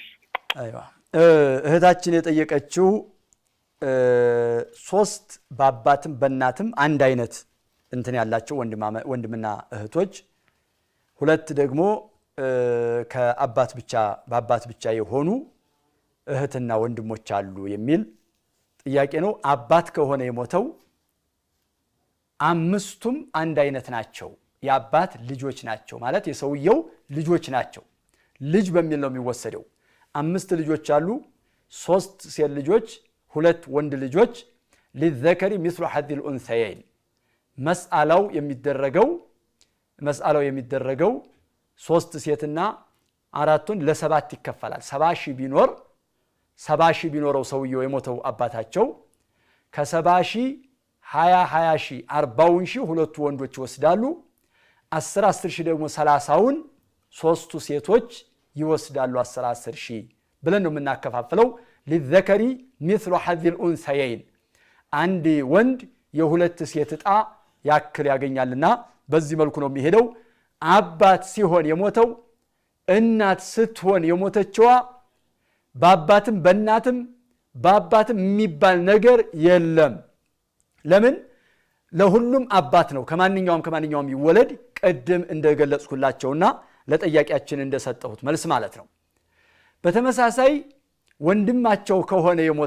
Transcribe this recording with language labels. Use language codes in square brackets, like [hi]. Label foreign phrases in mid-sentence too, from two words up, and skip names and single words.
[am] አይዋ እህታችን የጠየቀችው ሶስት በአባትም በእናትም አንድ አይነት እንትን ያላቸው ወንድምና እህቶች ሁለት ደግሞ ከአባት ብቻ በአባት ብቻ የሆኑ እህትና ወንድሞች አሉ የሚል ጥያቄ ነው አባት ከሆነ የሞተው አምስቱም አንድ አይነት ናቸው የአባት ልጆች ናቸው ማለት የሰውየው ልጆች ናቸው ልጅ በሚል ነው የሚወሰደው አምስት ልጆች አሉ ሶስት ሴት ልጆች ሁለት ወንድ ልጆች [ar] للذكر مثل حظ الانثيين [am] መስአላው የሚደረገው ሶስት ሴትና አራቱን ለሰባት ይከፈላል 70 ሺህ ቢኖር 70 ሺህ ቢኖረው ሰውየው የሞተው አባታቸው ከ70 ሺህ 20 ሺህ 40 ሺህ ሁለቱ ወንዶች ይወስዳሉ 10 ሺህ ደግሞ 30ውን ሶስቱ ሴቶች ይወስዳሉ 10 ሺህ ብለን ነው የምናከፋፍለው [ar] للذكر مثل حظ الانثيين [am] አንድ ወንድ የሁለት ሴት ዕጣ ያክል ያገኛልና በዚህ መልኩ ነው የሚሄደው አባት ሲሆን የሞተው እናት ስትሆን የሞተችዋ በአባትም በአባትም የሚባል ነገር የለም ለምን ለሁሉም አባት ነው ከማንኛውም ይወለድ ቀደም እንደገለጽኩላቸውና ለጥያቄያችን እንደሰጠሁት መልስ ማለት ነው በተመሳሳይ ወንድማቸው ከሆነ